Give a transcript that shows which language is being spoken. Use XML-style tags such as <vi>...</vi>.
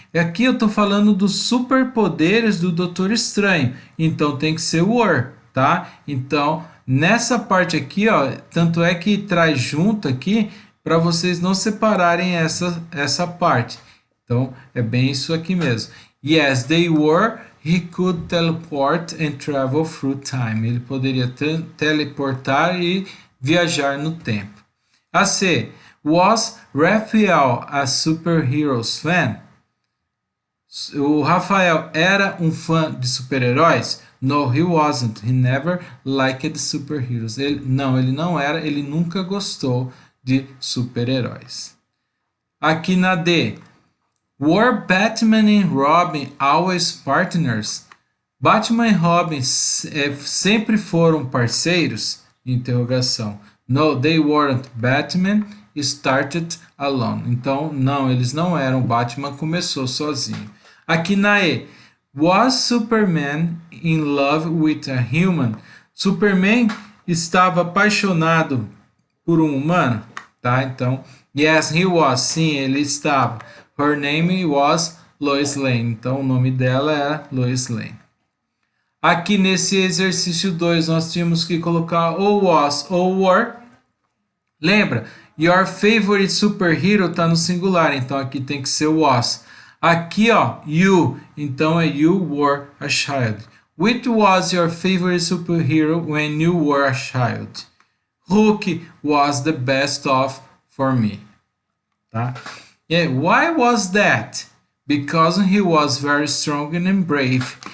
<pt>Aqui eu tô falando dos superpoderes do Doutor Estranho, então tem que ser were, tá? Então, nessa parte aqui, ó, tanto é que traz junto aqui para vocês não separarem essa parte. Então, é bem isso aqui mesmo.</pt> <en>Yes, they were. He could teleport and travel through time.</en> <pt>Ele poderia teleportar e viajar no tempo. A C.</pt> <en>Was Raphael a superheroes fan?</en> <pt>O Rafael era um fã de super-heróis?</pt> <en>No, he wasn't. He never liked superheroes.</en> <pt>Ele não era. Ele nunca gostou de super-heróis. Aqui na D.</pt> <en>Were Batman and Robin always partners?</en> <pt>Batman e Robin sempre foram parceiros? Interrogação.</pt> <en>No, they weren't. Batman started alone.</en> <pt>Então, não, eles não eram. Batman começou sozinho. Aqui na E.</pt> <en>Was Superman in love with a human?</en> <pt>Superman estava apaixonado por um humano? Tá, então,</pt> <en>yes, he was.</en> <pt>Sim, ele estava.</pt> <en>Her name was Lois Lane.</en> <pt>Então, o nome dela era Lois Lane. Aqui nesse exercício 2, nós tínhamos que colocar ou was ou were. Lembra?</pt> <en>Your favorite superhero</en> <pt>está no singular, então aqui tem que ser was. Aqui, ó, you, então é</pt> <en>you were a child. Which was your favorite superhero when you were a child? Hulk was the best of for me. Tá? Yeah, why was that? Because he was very strong and brave.</en>